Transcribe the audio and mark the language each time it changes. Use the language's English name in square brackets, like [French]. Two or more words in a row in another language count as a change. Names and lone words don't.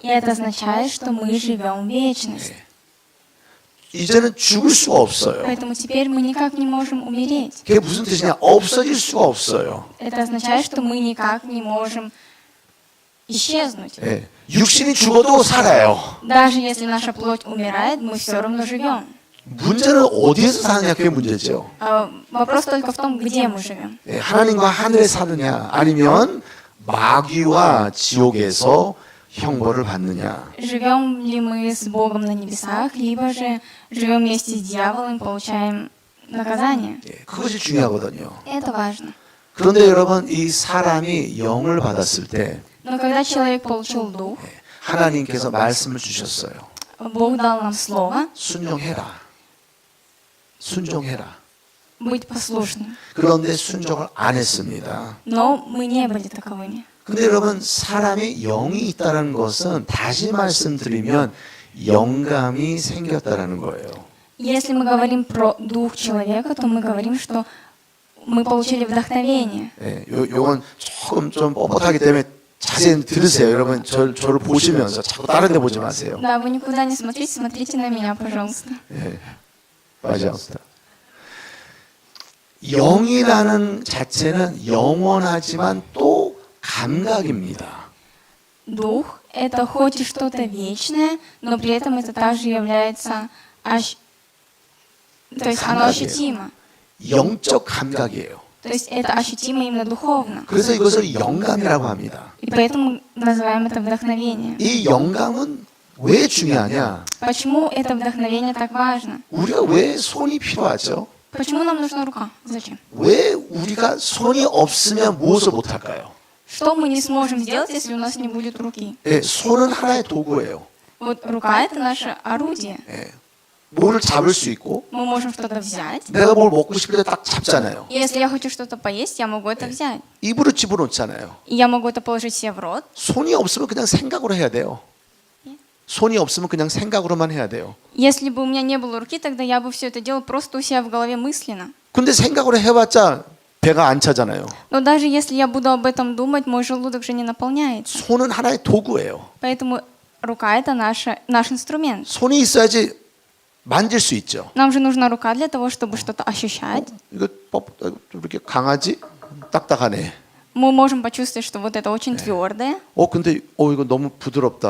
[Russian] И это означает, что мы живем в вечность. [Korean] 이제는 죽을 수가 없어요. [Russian] Поэтому теперь мы никак не можем умереть. [Korean] 그게 무슨 뜻이냐? 없어질 수가 없어요. [Russian] Это означает, что мы никак не можем исчезнуть. [Korean] 예. 육신이 죽어도 살아요. [Russian] Даже если наша плоть умирает, мы все равно живем. [Korean] 문제는 어디에서 사느냐 그게 문제죠. [Russian] Вопрос только в том, где мы живем. [Korean] 예, 하나님과 하늘에 사느냐 아니면 마귀와 지옥에서 형벌을 받느냐. [Russian] Живем ли мы с Богом на небесах, либо же живем вместе с дьяволом и получаем наказание. [Korean] 예, 그것이 중요하거든요. [Russian] Это важно. [Korean] 그런데 여러분 이 사람이 영을 받았을 때 [Russian] Но когда человек получил дух, [Korean] 하나님께서 말씀을 주셨어요. [Russian] Бог дал нам слово [Korean] 순종해라. 순종해라. [Russian] быть послушным. [Korean] 그런데 순종을 안 했습니다. [Russian] Но мы не были таковыми. [Korean] 근데 여러분 사람이 영이 있다는 것은 다시 말씀드리면 영감이 생겼다라는 거예요. [Russian] Если мы говорим про дух человека, то мы говорим, что мы получили вдохновение. [Korean] 예, 요건 조금 좀 뻣뻣하기 때문에 자세히 들으세요. 여러분 저를 보시면서 자꾸 다른 데 보지 마세요. [Russian] Да, вы никуда не смотрите, смотрите на меня, пожалуйста. [Korean] 예, 맞습니다. 영이라는 자체는 영원하지만 또 감각입니다. [Russian] Дух — это хоть и что-то вечное, но при этом это также является... То есть оно ощутимо. [Korean] 영적 감각이에요. [Russian] То есть это ощутимо именно духовно. [Korean] 그래서 이것을 영감이라고 합니다. [Russian] И поэтому называем это вдохновение. [Korean] 이 영감은 왜 중요하냐? [Russian] Почему это вдохновение так важно? [Korean] 우리가 왜 손이 필요하죠? [Russian] Почему нам нужна рука? Зачем? [Korean] 왜 우리가 손이 없으면 무엇을 못할까요? [Russian] Что мы не сможем сделать, если у нас не будет руки? [Korean] 예, 손은 하나의 도구예요. [Russian] Вот рука — это наше орудие. [Korean] 예, 뭐를 잡을 수 있고 [Russian] Мы можем что-то взять. [Korean] 내가 뭘 먹고 싶을 때 딱 잡잖아요. [Russian] Если я хочу что-то поесть, я могу это взять. [Korean] 입으로 집어넣잖아요. [Russian] И я могу это положить себе в рот. [Korean] 손이 없으면 그냥 생각으로 해야 돼요. 손이 없으면 그냥 생각으로만 해야 돼요. [Russian] Если бы у меня не было руки, тогда я бы все это делал просто у себя в голове мысленно. [Korean] 근데 생각으로 해봤자 배가 안 차잖아요. [Russian] Но даже если я буду об этом думать, мой желудок же не наполняется. [Korean] 손은 하나의 도구예요. [Russian] Поэтому рука — это наш инструмент. [Korean] 손이 있어야지 만질 수 있죠. [Russian] Нам же нужна рука для того, чтобы что-то ощущать. [Korean] 이거 이렇게 강하지? 딱딱하네. [Russian] Мы можем почувствовать, что вот это очень твердое. [Korean] 근데 이거 너무 부드럽다.